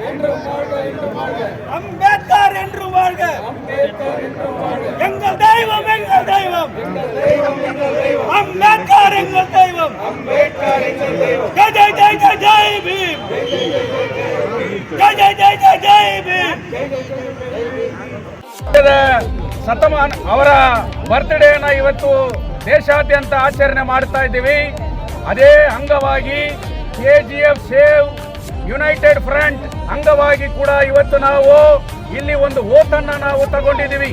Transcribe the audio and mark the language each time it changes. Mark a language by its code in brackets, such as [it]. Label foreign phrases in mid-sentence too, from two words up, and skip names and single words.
[ta] அம்பேத்கர் என்று வாழ்க, எங்கள் தெய்வம், எங்கள் தெய்வம், அம்பேத்கர் எங்கள் தெய்வம், ஜெய் ஜெய் ஜெய் ஜெய் ஜெய் பீம், ஜெய் ஜெய் ஜெய் ஜெய் ஜெய் பீம். [kn] ಶತಮಾನ ಅವರ ಬರ್ತ್ಡೇನ ಇವತ್ತು ದೇಶಾದ್ಯಂತ ಆಚರಣೆ ಮಾಡ್ತಾ ಇದ್ದೀವಿ. ಅದೇ ಅಂಗವಾಗಿ KGF ಸೇವ್ ಯುನೈಟೆಡ್ ಫ್ರಂಟ್ ಅಂಗವಾಗಿ ಕೂಡ ಇವತ್ತು ನಾವು ಇಲ್ಲಿ ಒಂದು ಓಟನ್ನು ನಾವು ತಗೊಂಡಿದ್ದೀವಿ.